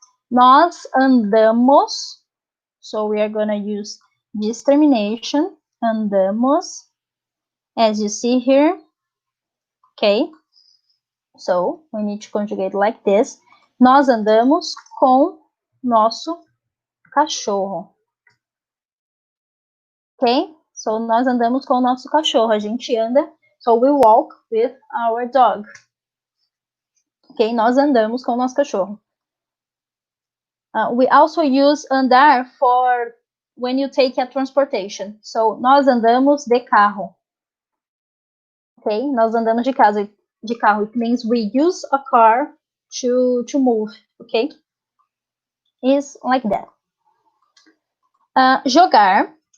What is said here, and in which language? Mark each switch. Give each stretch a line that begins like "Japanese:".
Portuguese: Nós andamos,
English: so we are gonna use this termination, andamos, as you see here, okay? So we need to conjugate like this.
Portuguese: Nós andamos com nosso cachorro. Ok? So nós andamos com o nosso cachorro. A gente anda.
English: So we walk with our dog. Ok?
Portuguese: Nós andamos com o nosso cachorro.
English: We also use andar for when you take a transportation.
Portuguese: So nós andamos de carro. Ok? Nós andamos de carro.
English: It means we use a car to move. Ok? Is like that. Jogar.